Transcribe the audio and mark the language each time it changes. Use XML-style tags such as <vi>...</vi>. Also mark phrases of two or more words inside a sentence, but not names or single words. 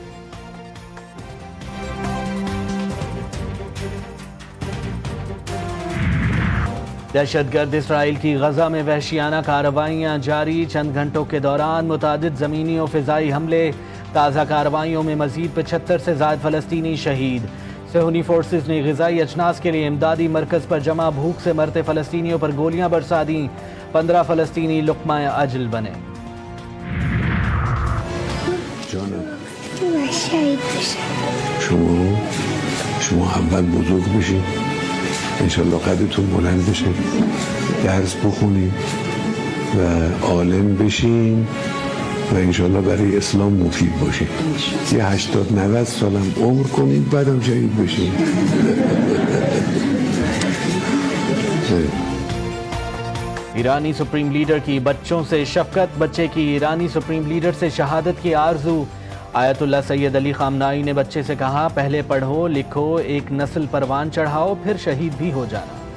<ur>دہشت گرد اسرائیل کی غزہ میں وحشیانہ کارروائیاں جاری، چند گھنٹوں کے دوران متعدد زمینی و فضائی حملے، تازہ کارروائیوں میں مزید 75 سے زائد فلسطینی شہید۔ صہیونی فورسز نے غذائی اجناس کے لیے امدادی مرکز پر جمع بھوک سے مرتے فلسطینیوں پر گولیاں برسا دیں، 15 فلسطینی لقمہ اجل بنے۔</ur> <fa>شما اول بزرگ بشین، انشالله قدرتون بلند بشه، درس بخونین و عالم بشین و انشالله برای اسلام مفید باشین. یه 80-90 سالم عمر کنین بعدم شهید بشین.</fa> <ur>ایرانی</ur> <en>supreme leader</en> <ur>کی بچوں سے شفقت، بچے کی ایرانی</ur> <en>supreme leader</en> <ur>سے شہادت کی آرزو۔ آیت اللہ سید علی خامنائی نے بچے سے کہا، پہلے پڑھو لکھو، ایک نسل پروان چڑھاؤ، پھر شہید بھی ہو جانا۔</ur>